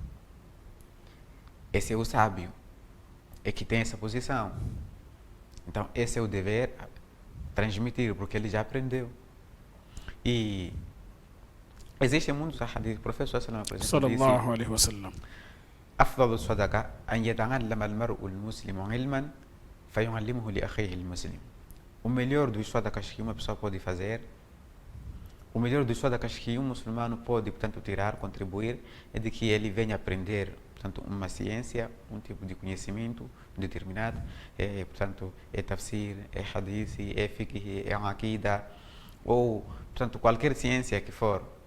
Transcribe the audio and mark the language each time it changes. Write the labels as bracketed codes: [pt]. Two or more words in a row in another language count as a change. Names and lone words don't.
[pt] Esse é o sábio, é que tem essa posição. Então, esse é o dever, transmitir, porque ele já aprendeu. E existem muitos hadith, o professor sallallahu [ar] عليه وسلم أفضل الصدقة أن يتعلم المرء المسلم علما فيعلمه لأخيه المسلم. [pt] O melhor dos sadaqas que uma pessoa pode fazer, o melhor dos sadaqas que um muçulmano pode, portanto, tirar, contribuir, é de que ele venha aprender, portanto, uma ciência, um tipo de conhecimento determinado, portanto, é tafsir, é hadith, é fiqh, é aqida, ou, portanto, qualquer ciência que for,